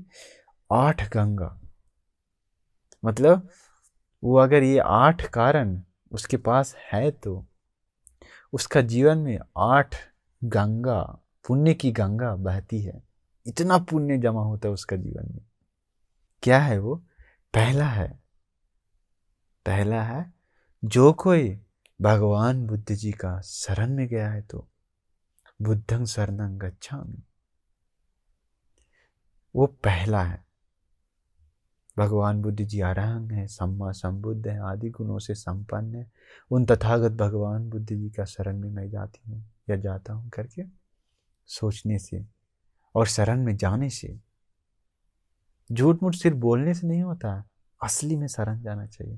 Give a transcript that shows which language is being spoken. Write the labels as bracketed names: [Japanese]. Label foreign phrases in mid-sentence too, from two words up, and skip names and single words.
[Hindi] 8 गंगा, मतलब वो अगर ये 8 कारण उसके पास है तो उसका जीवन में 8 गंगा, पुण्य की गंगा बहती है। इतना पुण्य जमा होता है उसका जीवन में। क्या है वो? पहला है जो कोई भगवान बुद्ध जी का शरण में गया है तो [Pali] बुद्धं शरणं गच्छामि। [Hindi] वो पहला है। भगवान बुद्ध जी अरहंत है, [Pali] सम्मा संबुद्ध [Hindi] है, आदि गुणों से संपन्न है। उन तथागत भगवान बुद्ध जी का शरण में मैं जाती हूँ या जाता हूँ करके सोचने से और शरण में जाने से, झूठ मूठ सिर्फ बोलने से नहीं होता है, असली में शरण जाना चाहिए।